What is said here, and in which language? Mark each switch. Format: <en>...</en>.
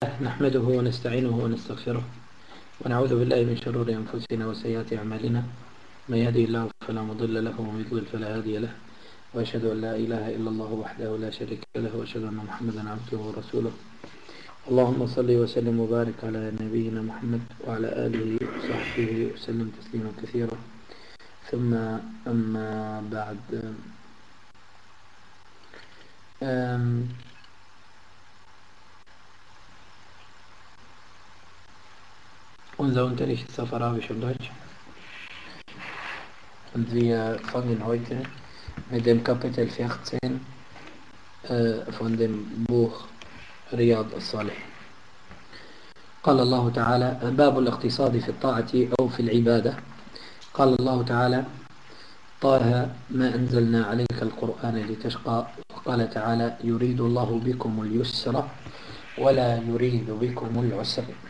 <ar>نحمده ونستعينه ونستغفره ونعوذ بالله من شرور أنفسنا وسيئات أعمالنا، من يهده الله فلا مضل له ومن يضلل فلا هادي له، وأشهد أن لا إله إلا الله وحده لا شريك له، وأشهد أن محمدا عبده ورسوله. اللهم صل وسلم وبارك على نبينا محمد وعلى آله وصحبه وسلم تسليما كثيرا. ثم أما بعد،</ar> <de>unser Unterricht ist auf Arabisch und Deutsch. Und wir fangen heute mit dem Kapitel 14 von dem Buch Riyad al-Salih.</de> <ar>قال الله تعالى: باب الاقتصاد في الطاعة أو في العبادة. قال الله تعالى: طه ما أنزلنا عليك القرآن لتشقى. وقال تعالى: يريد الله بكم اليسر ولا يريد بكم العسر.</ar>